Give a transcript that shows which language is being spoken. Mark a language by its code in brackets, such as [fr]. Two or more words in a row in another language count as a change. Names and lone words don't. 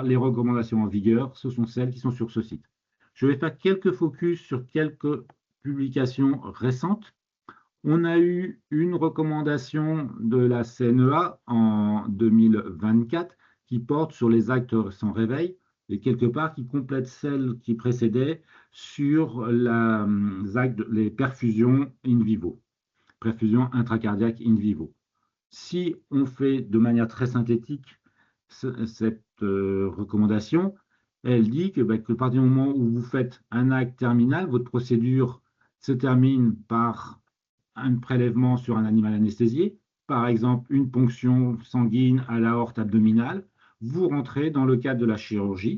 [fr] Les recommandations en vigueur, ce sont celles qui sont sur ce site. Je vais faire quelques focus sur quelques publications récentes. On a eu une recommandation de la CNEA en 2024 qui porte sur les actes sans réveil et quelque part qui complète celle qui précédait sur les perfusions [la] in vivo, [fr] perfusion intracardiaque [la] in vivo. [fr] Si on fait de manière très synthétique cette recommandation, elle dit que à partir du moment où vous faites un acte terminal, votre procédure se termine par un prélèvement sur un animal anesthésié, par exemple une ponction sanguine à l'aorte abdominale, vous rentrez dans le cadre de la chirurgie.